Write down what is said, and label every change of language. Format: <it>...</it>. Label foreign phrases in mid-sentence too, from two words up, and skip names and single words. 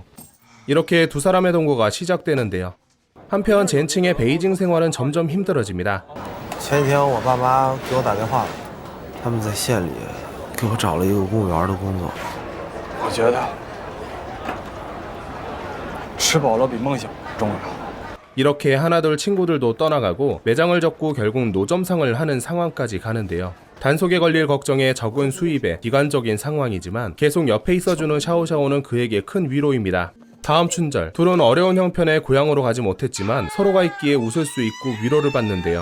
<ko>이렇게 두 사람의 동거가 시작되는데요. 한편 젠칭의 베이징 생활은 점점 힘들어집니다.</ko> <zh>前几天我爸妈给我打电话了，他们在县里给我找了一个公务员的工作。我觉得吃饱了比梦想重要。</zh> <ko>이렇게 하나둘 친구들도 떠나가고 매장을 접고 결국 노점상을 하는 상황까지 가는데요. 단속에 걸릴 걱정에 적은 수입에 비관적인 상황이지만 계속 옆에 있어주는 샤오샤오는 그에게 큰 위로입니다. 다음 춘절, 둘은 어려운 형편에 고향으로 가지 못했지만 서로가 있기에 웃을 수 있고 위로를 받는데요.</ko>